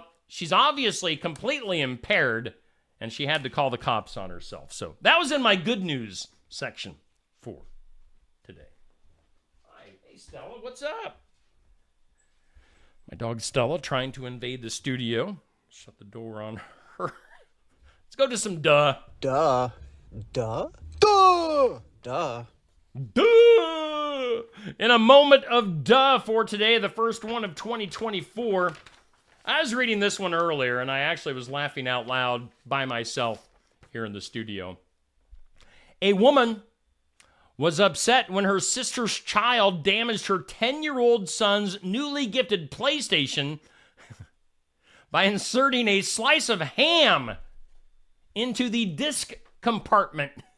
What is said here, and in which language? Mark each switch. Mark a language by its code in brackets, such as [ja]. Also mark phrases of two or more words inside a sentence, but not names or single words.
[en] She's obviously completely impaired, and she had to call the cops on herself. So that was in my good news section for today. Hi, hey Stella, what's up? My dog Stella trying to invade the studio. Shut the door on her. Let's go to some duh. Duh. Duh. Duh. Duh. Duh! In a moment of duh for today, the first one of 2024. I was reading this one earlier, and I actually was laughing out loud by myself here in the studio. A woman was upset when her sister's child damaged her 10-year-old son's newly gifted PlayStation by inserting a slice of ham into the disc compartment.